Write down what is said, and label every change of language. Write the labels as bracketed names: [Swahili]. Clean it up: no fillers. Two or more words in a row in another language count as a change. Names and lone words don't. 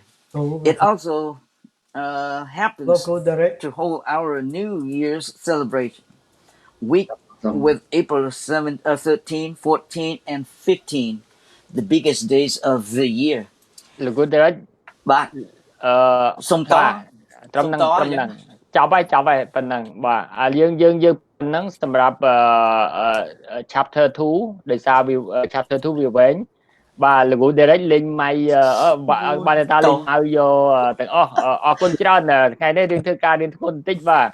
[English] It also happens to hold our New Year's celebration week with April 7, 13, 14, and 15, the biggest days of the year. Look good there. But sông to [Khmer] ត្រឹមហ្នឹងចាប់ហើយប៉ុណ្ណឹងបាទយើងប៉ុណ្ណឹងសម្រាប់chapter 2ដោយសារវា chapter 2វាវែងបាទលោក Derrick លេងម៉ៃបាទតាលេងឲ្យយកទាំងអស់អរគុណច្រើនថ្ងៃនេះយើងធ្វើការរៀនធ្ងន់បន្តិចបាទ